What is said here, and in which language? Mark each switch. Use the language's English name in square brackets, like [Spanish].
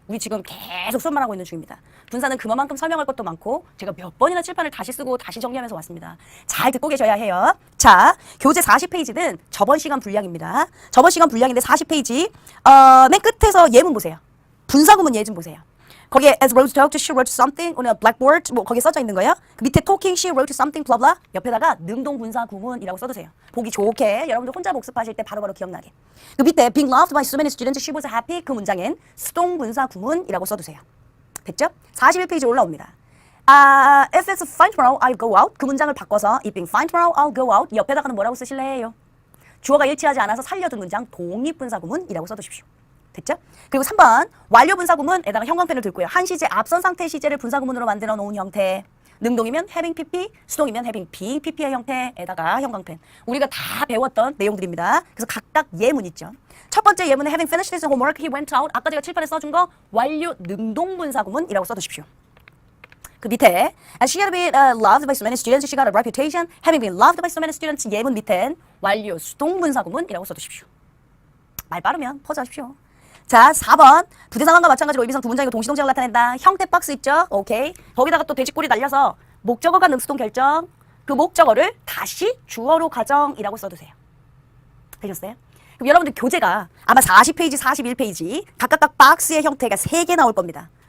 [Korean] 우리 지금 계속 수업만 하고 있는 중입니다. 분사는 그만큼 설명할 것도 많고 제가 몇 번이나 칠판을 다시 쓰고 다시 정리하면서 왔습니다. 잘 듣고 계셔야 해요. 자, 교재 40페이지는 저번 시간 분량입니다. 저번 시간 분량인데 40페이지 맨 끝에서 예문 보세요. 분사구문 예 좀 보세요. 거기에 [English] as Rose talked, she wrote something on a blackboard. [Korean] 뭐 거기에 써져 있는 거예요. 그 밑에 [English] talking, she wrote something, blah blah. [Korean] 옆에다가 능동분사 구문이라고 써두세요. 보기 좋게 여러분들 혼자 복습하실 때 바로바로 기억나게. 그 밑에 [English] being loved by so many students, she was happy. [Korean] 그 문장엔 수동분사 구문이라고 써두세요. 됐죠? 41페이지 올라옵니다. [English] If it's fine tomorrow, I'll go out. [Korean] 그 문장을 바꿔서 [English] if being fine tomorrow, I'll go out. [Korean] 옆에다가는 뭐라고 쓰실래 해요? 주어가 일치하지 않아서 살려둔 문장 독립분사 구문이라고 써두십시오. 됐죠? 그리고 3번 완료 분사구문에다가 형광펜을 들고요. 한 시제 앞선 상태 시제를 분사구문으로 만들어 놓은 형태. 능동이면 having pp, 수동이면 having being pp의 형태에다가 형광펜. 우리가 다 배웠던 내용들입니다. 그래서 각각 예문 있죠. 첫 번째 예문에 [English] having finished his homework, he went out. [Korean] 아까 제가 칠판에 써준 거 완료 능동 분사구문이라고 써두십시오. 그 밑에 [English] as she had been loved by so many students, she got a reputation. Having been loved by so many students [Korean] 예문 밑엔 완료 수동 분사구문이라고 써두십시오. 말 빠르면 퍼즈하십시오. 자, 4번. 부대 상황과 마찬가지로 의미상 두 문장이고 동시동작을 나타낸다. 형태 박스 있죠? 오케이. 거기다가 또 돼지꼬리 날려서 목적어가 능수동 결정. 그 목적어를 다시 주어로 가정이라고 써두세요. 되셨어요? 그럼 여러분들 교재가 아마 40페이지, 41페이지 각각 박스의 형태가 3개 나올 겁니다.